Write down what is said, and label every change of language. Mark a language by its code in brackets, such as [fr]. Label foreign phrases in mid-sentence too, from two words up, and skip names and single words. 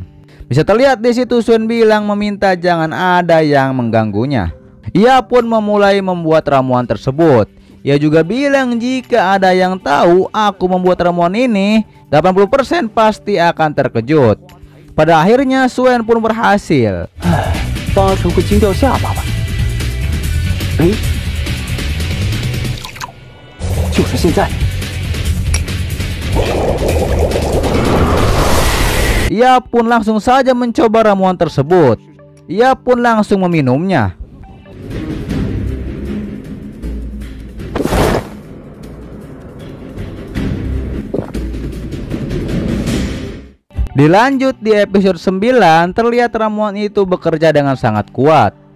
[id] Bisa terlihat di situ Suen bilang meminta jangan ada yang mengganggunya. Ia pun memulai membuat ramuan tersebut. Ia juga bilang jika ada yang tahu aku membuat ramuan ini, 80% pasti akan terkejut. Pada akhirnya Suen pun berhasil. [zh] 80% 会惊掉下巴吧？哎，就是现在！ [id] Ia pun langsung saja mencoba ramuan tersebut. Ia pun langsung meminumnya. Dilanjut di episode 9, terlihat ramuan itu bekerja dengan sangat kuat.